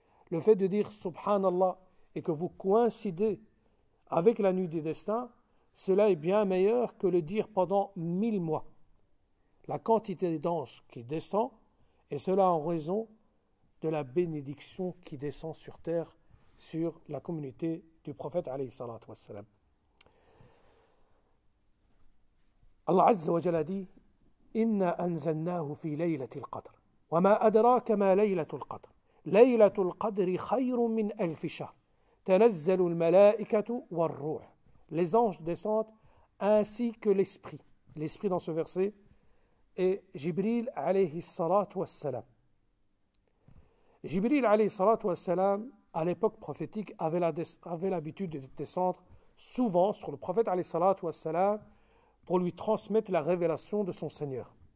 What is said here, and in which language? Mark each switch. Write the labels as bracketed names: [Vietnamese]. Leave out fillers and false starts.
[French] Le fait de dire Subhanallah et que vous coïncidez avec la nuit du destin, cela est bien meilleur que le dire pendant 1000 mois. La quantité d'anges qui descend, et cela en raison de la bénédiction qui descend sur terre, sur la communauté du prophète alayhi salatu wassalam. Allah Azza wa Jalla dit [Arabic] إنا أنزلناه في ليلة القدر وما أدراك ما ليلة القدر ليلة القدر خير من ألف شهر تنزل الملائكة والروح. [French] Les anges descendent ainsi que l'esprit. L'esprit dans ce verset est Jibril alayhi salatu wassalam. Jibril alayhi salatu wassalam, à l'époque prophétique, avait l'habitude de descendre souvent sur le prophète alayhi salatu wassalam pour lui transmettre la révélation de son Seigneur.